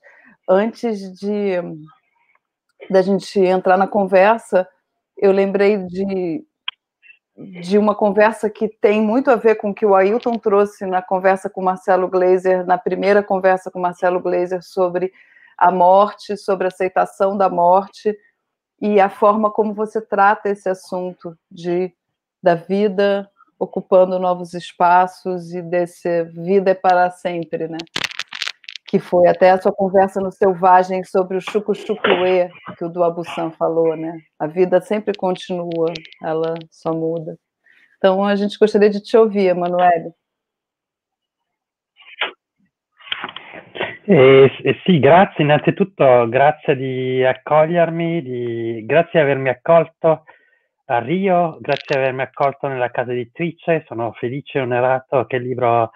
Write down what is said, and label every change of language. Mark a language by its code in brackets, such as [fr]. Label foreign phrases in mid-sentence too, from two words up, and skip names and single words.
[pt] Antes da gente entrar na conversa, eu lembrei de uma conversa que tem muito a ver com o que o Ailton trouxe na conversa com Marcelo Gleiser, na primeira conversa com Marcelo Gleiser sobre a morte, sobre a aceitação da morte, e a forma como você trata esse assunto da vida ocupando novos espaços e desse vida é para sempre, né? Que foi até a sua conversa no Selvagem sobre o chucu-chucuê, que o Duabusan falou, né? A vida sempre continua, ela só muda. Então, a gente gostaria de te ouvir, Emanuele. [it] Sì, grazie innanzitutto, grazie di accogliermi, grazie di avermi accolto a Rio, grazie di avermi accolto nella casa editrice, sono felice e onorato che il libro